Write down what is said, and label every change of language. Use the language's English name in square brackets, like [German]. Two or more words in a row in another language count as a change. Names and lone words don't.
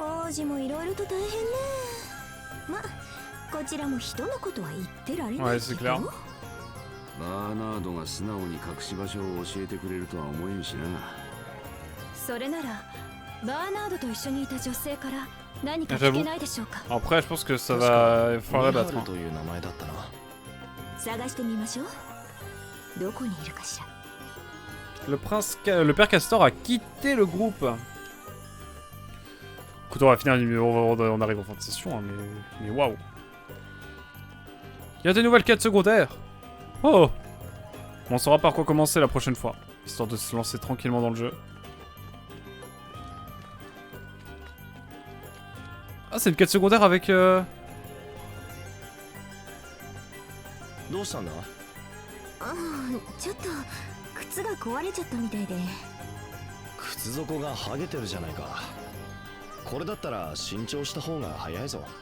[Japanese] 王子もいろいろと大変ね。ま、こちらも人のことは言ってられない [French] Ouais, [Japanese] け [French] c'est [Japanese] ど。 [French] clair. [Japanese] バーナードが素直に隠し場所を教えてくれるとは思えんしな。それならバーナードと一緒にいた女性から何か聞けないでしょうか。 [French] Après, je pense que ça va falloir battre. [Japanese] という名前だったな。探してみましょう。どこにいるかしら。 [French] Le père Castor a quitté le groupe. Écoute, on va finir, on arrive en fin de session, hein, mais waouh. Il y a des nouvelles quêtes secondaires. Oh. On saura par quoi commencer la prochaine fois, histoire de se lancer tranquillement dans le jeu. Ah, c'est une quête secondaire avec... [Japanese] どうしたんだ？ああ、ちょっと靴が壊れちゃったみたいで。靴底が剥げてるじゃないか。これだったら新調した方が早いぞ。